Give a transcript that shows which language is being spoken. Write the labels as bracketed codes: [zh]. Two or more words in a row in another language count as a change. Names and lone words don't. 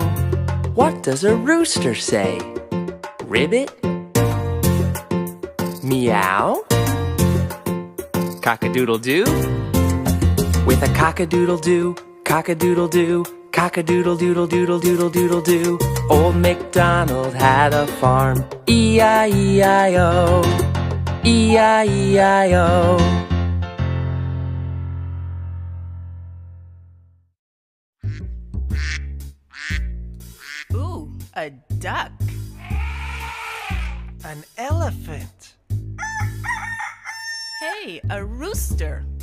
[en] What does a rooster say? Ribbit? Meow? Cock-a-doodle-doo? With a cock-a-doodle-doo, cock-a-doodle-doo, cock-a-doodle-doodle-doodle-doodle-doodle-doo. Old MacDonald had a farm, E-I-E-I-O, E-I-E-I-O. Ooh, a duck. An elephant. Hey, a rooster.